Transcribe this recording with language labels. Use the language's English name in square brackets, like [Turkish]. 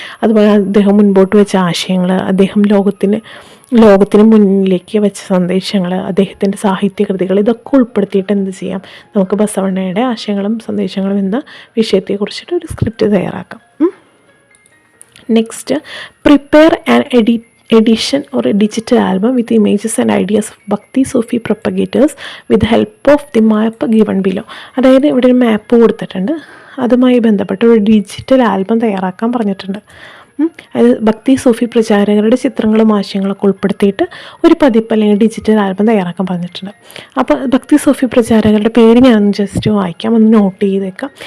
[Malayalam] അതുപോലെ അദ്ദേഹം മുൻപോട്ട് വെച്ച ആശയങ്ങൾ, അദ്ദേഹം ലോകത്തിന് മുന്നിലേക്ക് വെച്ച സന്ദേശങ്ങൾ, അദ്ദേഹത്തിൻ്റെ സാഹിത്യകൃതികൾ, ഇതൊക്കെ ഉൾപ്പെടുത്തിയിട്ട് എന്ത് ചെയ്യാം, നമുക്ക് ബസവണ്ണയുടെ ആശയങ്ങളും സന്ദേശങ്ങളും എന്ന വിഷയത്തെക്കുറിച്ചിട്ട് ഒരു സ്ക്രിപ്റ്റ് തയ്യാറാക്കാം. [English] Next, prepare and edition or a digital album with images and ideas of Bhakti Sufi propagators with the help of the map given below. [Malayalam] അതായത് ഇവിടെ ഒരു മാപ്പ് കൊടുത്തിട്ടുണ്ട്, അതുമായി ബന്ധപ്പെട്ട് ഒരു ഡിജിറ്റൽ ആൽബം തയ്യാറാക്കാൻ പറഞ്ഞിട്ടുണ്ട്. അത് ഭക്തി സൂഫി പ്രചാരകരുടെ ചിത്രങ്ങളും ആശയങ്ങളൊക്കെ ഉൾപ്പെടുത്തിയിട്ട് ഒരു പതിപ്പ് അല്ലെങ്കിൽ ഡിജിറ്റൽ ആൽബം തയ്യാറാക്കാൻ പറഞ്ഞിട്ടുണ്ട്. അപ്പോൾ ഭക്തി സൂഫി പ്രചാരകരുടെ പേര് ഞാൻ ജസ്റ്റ് വായിക്കാം, ഒന്ന് നോട്ട് ചെയ്തേക്കാം.